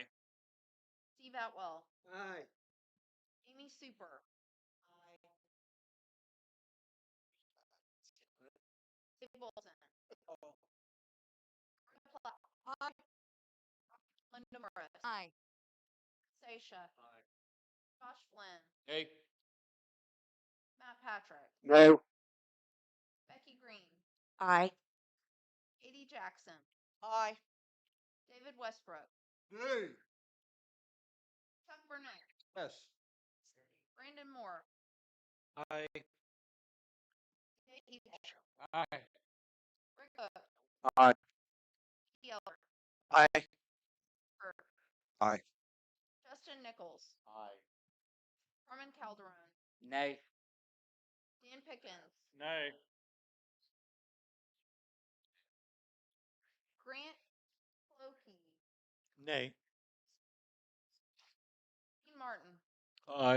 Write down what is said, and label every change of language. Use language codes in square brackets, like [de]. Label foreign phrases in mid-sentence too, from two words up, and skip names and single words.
[en] Steve Atwell, Aye. Amy Super, Dave Bolton, Aye. Linda Morris, Aye. Sasha, Josh Flynn, Hey. Matt Patrick, No. Becky Green, Aye. Katie Jackson, Aye. David Westbrook, Hey. Chuck Burnett, Yes. Brandon Moore, Aye. Nate Eagle, Aye. Rick Hook, Aye. Yeller, Aye. Aye. Justin Nichols, Aye. Carmen Calderon, Nay. Dan Pickens, Nay. Grant Clokey, Nay. Dean Martin, Aye.